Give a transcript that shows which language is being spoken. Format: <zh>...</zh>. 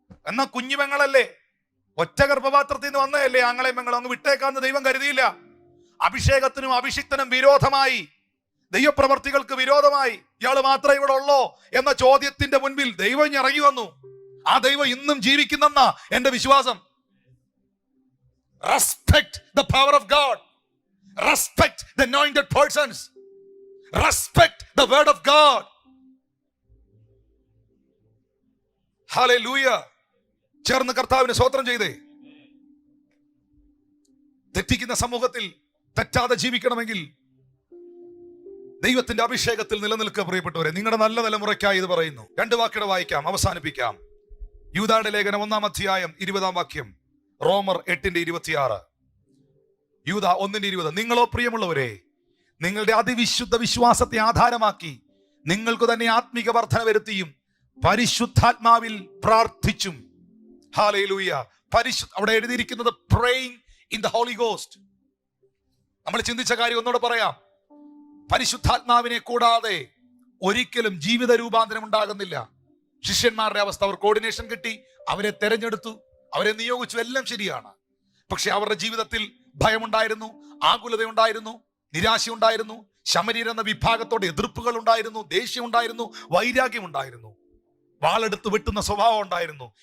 <ml>എന്നാ കുഞ്ഞു പെങ്ങളല്ലേ, ഒറ്റ ഗർഭപാത്രത്തിൽ നിന്ന് വന്നതല്ലേ, ആങ്ങളെയും പെങ്ങളും അങ്ങ് വിട്ടേക്കാന്ന് ദൈവം കരുതിയില്ല. അഭിഷേകത്തിനും അഭിഷിക്തനും വിരോധമായി, ദൈവപ്രവർത്തികൾക്ക് വിരോധമായി ഇയാള് മാത്രമേ ഇവിടെ ഉള്ളോ എന്ന ചോദ്യത്തിന്റെ മുൻപിൽ ദൈവം ഇറങ്ങി വന്നു. ആ ദൈവം ഇന്നും ജീവിക്കുന്നെന്നാ എന്റെ വിശ്വാസം.</ml> <en>Respect the power of God. Respect the anointed persons. Respect the word of God.</en> <ml>Hallelujah. ചേർന്ന് കർത്താവിന് സ്തോത്രം ചെയ്തേ. തെറ്റിക്കുന്ന സമൂഹത്തിൽ തെറ്റാതെ ജീവിക്കണമെങ്കിൽ ദൈവത്തിന്റെ അഭിഷേകത്തിൽ നിലനിൽക്കുക പ്രിയപ്പെട്ടവരെ. നിങ്ങളുടെ നല്ല തലമുറയ്ക്കായി ഇത് പറയുന്നു. 2 വാക്യങ്ങൾ വായിക്കാം, അവസാനിപ്പിക്കാം. യൂദായുടെ ലേഖനം 1-ാം അധ്യായം 20-ാം വാക്യം, റോമർ 8:26. യൂദ 1:20. നിങ്ങളോ പ്രിയമുള്ളവരെ, നിങ്ങളുടെ അതിവിശുദ്ധ വിശ്വാസത്തെ ആധാരമാക്കി നിങ്ങൾക്ക് തന്നെ ആത്മീക വർധന വരുത്തിയും പരിശുദ്ധാത്മാവിൽ പ്രാർത്ഥിച്ചും. ഹല്ലേലൂയ. അവിടെ എഴുതിയിരിക്കുന്നത്</ml> <en>praying in the Holy Ghost.</en> <ml>നമ്മൾ ചിന്തിച്ച കാര്യം ഒന്നുകൂടെ പറയാം. പരിശുദ്ധാത്മാവിനെ കൂടാതെ ഒരിക്കലും ജീവിത രൂപാന്തരം ഉണ്ടാകുന്നില്ല. ശിഷ്യന്മാരുടെ അവസ്ഥ, അവർ കോർഡിനേഷൻ കിട്ടി, അവരെ തെരഞ്ഞെടുത്തു, അവരെ നിയോഗിച്ചു, എല്ലാം ശരിയാണ്. പക്ഷെ അവരുടെ ജീവിതത്തിൽ ഭയമുണ്ടായിരുന്നു, ആകുലതയുണ്ടായിരുന്നു, നിരാശയുണ്ടായിരുന്നു, ശമരീർ എന്ന വിഭാഗത്തോട് എതിർപ്പുകൾ ഉണ്ടായിരുന്നു, ദേഷ്യം ഉണ്ടായിരുന്നു, വൈരാഗ്യം ഉണ്ടായിരുന്നു, വാളെടുത്ത് വെട്ടുന്ന സ്വഭാവം ഉണ്ടായിരുന്നു.</ml>